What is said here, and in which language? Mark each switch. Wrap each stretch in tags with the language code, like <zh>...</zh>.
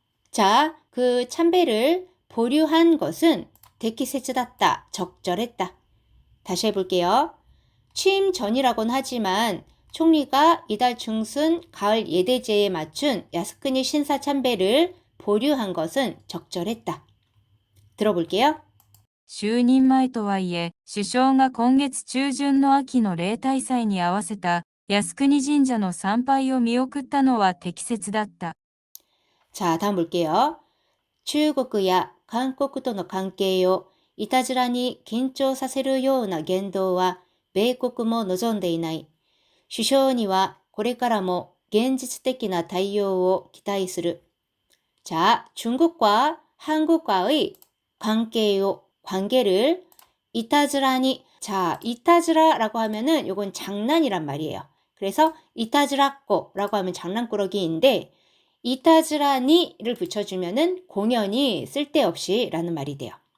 <ko>자, 그 참배를 보류한 것은 데키세츠다った, 적절했다. 다시 해볼게요. 취임 전이라고는 하지만 총리가 이달 중순 가을 예대제에 맞춘 야스쿠니 신사 참배를 보류한 것은 적절했다. 들어볼게요.</ko> <ja>就任前とはいえ、首相が今月中旬の秋の例大祭に合わせた靖国神社の参拝を見送ったのは適切だった。</ja> <ko>자, 다음 볼게요.</ko> <ja>중국야韓国との関係をいたずらに緊張させるような言動は米国も望んでいない。首相にはこれからも現実的な対応を期待する.</ja> <ko>자, 중국과 한국과의 관계를 이타즈라니. 자, 이타즈라라고 하면은 요건 장난이란 말이에요. 그래서 이타즈라꼬라고 하면 장난꾸러기인데 이타즈라니를 붙여주면은 공연이 쓸데없이 라는 말이 돼요.</ko>